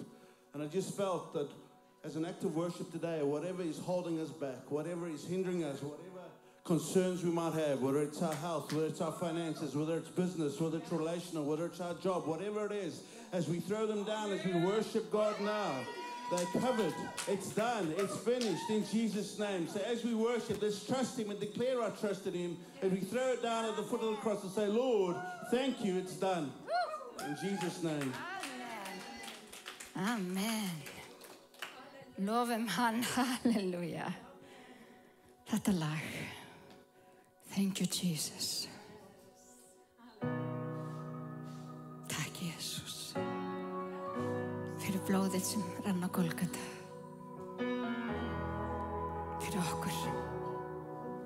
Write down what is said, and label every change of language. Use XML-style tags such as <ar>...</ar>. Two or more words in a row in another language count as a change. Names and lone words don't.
<en>And I just felt that as an act of worship today, whatever is holding us back, whatever is hindering us, whatever concerns we might have, whether it's our health, whether it's our finances, whether it's business, whether it's relational, whether it's our job, whatever it is, as we throw them down, as we worship God now, they're covered. It's done. It's finished in Jesus' name. So as we worship, let's trust him and declare our trust in him. And we throw it down at the foot of the cross and say, Lord, thank you. It's done. In Jesus' name. Amen. Amen.</en> <is>Lofum hann. Halleluja. Þetta lag.</is> <en>Thank you, Jesus.</en> <is>Takk, Jesus. Fyrir blóðið sem rann á Golgata. Fyrir okkur.</is>